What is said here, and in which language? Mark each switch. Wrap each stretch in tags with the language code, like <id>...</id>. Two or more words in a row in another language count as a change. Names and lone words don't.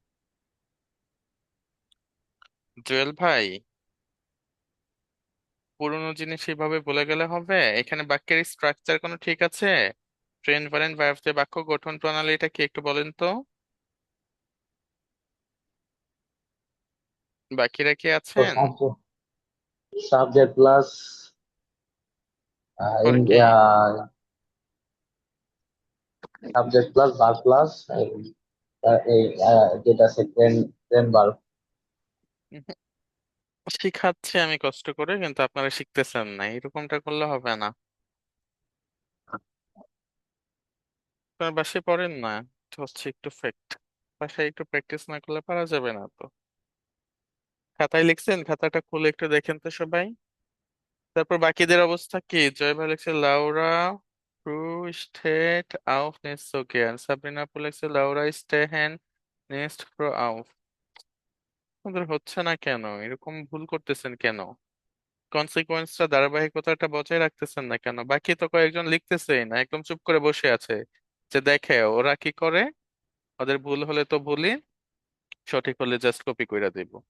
<bn>জুয়েল ভাই, পুরোনো জিনিস এইভাবে বলে গেলে হবে? এখানে বাক্যের স্ট্রাকচার কোনো ঠিক আছে? ট্রেন ভারেন ভার্ব দিয়ে বাক্য গঠন প্রণালীটা কি একটু বলেন তো, বাকিরা কি So আছেন?</bn> <en>subject plus in</en> <bn>পরে কি?</bn> <en>subject plus verb plus</en> <bn>এই যেটা আছে</bn> <en>ট্রেন verb।</en> <bn>উহুম, শিখাচ্ছি আমি কষ্ট করে, কিন্তু আপনারা শিখতেছেন না, এরকমটা করলে হবে না। আপনার বাসায় পড়েন না, এটা হচ্ছে একটু ফ্যাক্ট। বাসায় একটু প্র্যাকটিস না করলে পারা যাবে না তো। খাতায় লিখছেন? খাতাটা খুলে একটু দেখেন তো সবাই। তারপর বাকিদের অবস্থা কি? জয় ভাই লিখছে</bn> <de>Laura früh steht auf nicht so gern,</de> <bn>সাবরিনা আপু লিখছে লাউরা</bn> <de>stehen nicht früh auf।</de> <bn>আপনাদের হচ্ছে না কেন? এরকম ভুল করতেছেন কেন? কনসিকুয়েন্সটা, ধারাবাহিকতাটা বজায় রাখতেছেন না কেন? বাকি তো কয়েকজন লিখতেছেই না, একদম চুপ করে বসে আছে, যে দেখে ওরা কি করে, ওদের ভুল হলে তো ভুলই, সঠিক হলে জাস্ট কপি কইরা দিব।</bn>